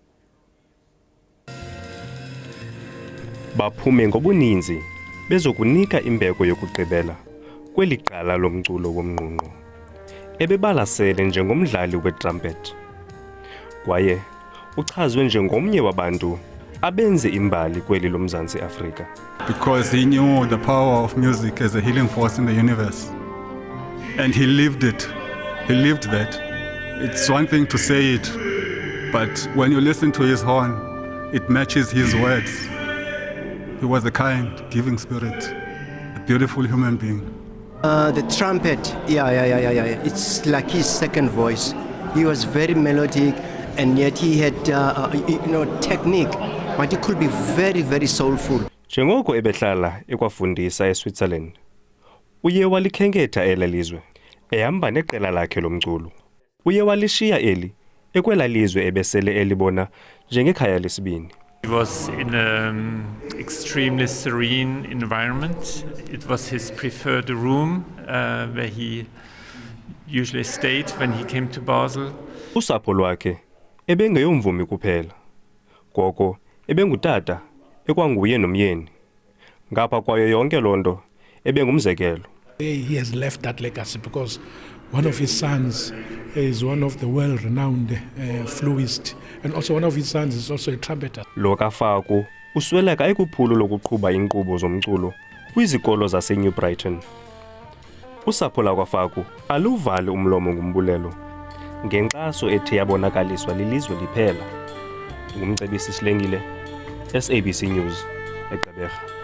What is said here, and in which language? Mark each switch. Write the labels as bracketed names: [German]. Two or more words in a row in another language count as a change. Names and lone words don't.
[Xhosa] Baphume ngobuninzi bezokunika imbeko yokugqibela kweli qala lomculo womnqunqo ebebalasele njengomdlali wetrumpet kwaye uchazwe njengomnye wabantu abenze imbali kweli loMzantsi Afrika. [English] Because he knew the power of music as a healing force in the universe. And he lived it. He lived that. It's one thing to say it, but when you listen to his horn, it matches his words. He was a kind, giving spirit, a beautiful human being. The trumpet, yeah. It's like his second voice. He was very melodic, and yet he had, technique. But it could be very, very soulful. [Xhosa] Njengoko ebehlala ekwafundisa eSwitzerland, uye walikhenketha ela lizwe, ehamba neqela lakhe lomculo. Uye walishiya eli ekwela lizwe ebesele elibona njengekhaya lesibini. [English] He was in an extremely serene environment. It was his preferred room where he usually stayed when he came to Basel. [Xhosa] Usapho lwakhe ebengeyomvumi kuphela, koko ebengutata ekwanguye nomyeni. Ngapha kwayo yonke lonto ebengumzekelo. [English] He has left that legacy because one of his sons is one of the well-renowned flutist, and also one of his sons is also a trumpeter. [Xhosa] Lo kaFaku usweleka ekuphulo lokuqhuba inkqubo zomculo kwizikolo zaseNew Brighton. Usapho lakwaFaku aluvali umlomo ngumbulelo ngenkxaso ethe yabonakaliswa lilizwe liphela. Ngumcebisi Silengile, SABC News, eGqeberha.